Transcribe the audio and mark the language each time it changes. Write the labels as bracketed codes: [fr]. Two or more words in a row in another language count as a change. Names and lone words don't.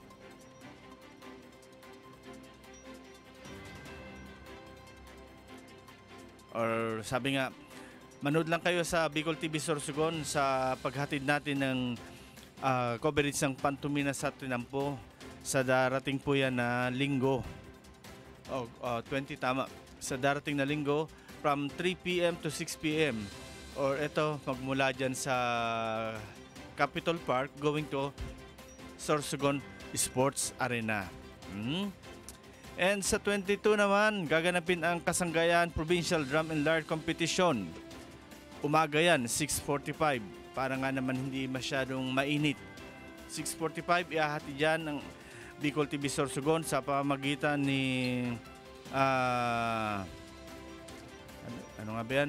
[tl] Or sabi nga, manood lang kayo sa Bicol TV Sorsogon sa paghatid natin ng coverage ng Pantumina sa Tinampo. sa darating po yan na linggo. 20 tama. Sa darating na linggo [en] from 3 p.m. to 6 p.m. [tl] Or ito, magmula dyan sa Capitol Park [en] going to [tl] Sorsogon Sports Arena. And sa 22 naman, gaganapin ang Kasanggayan Provincial Drum and Lyre Competition. Umaga yan, 6:45. Para nga naman hindi masyadong mainit. 6:45, ihahati dyan ng Bicol TV Sorsogon sa pamamagitan ni ano nga ba yan?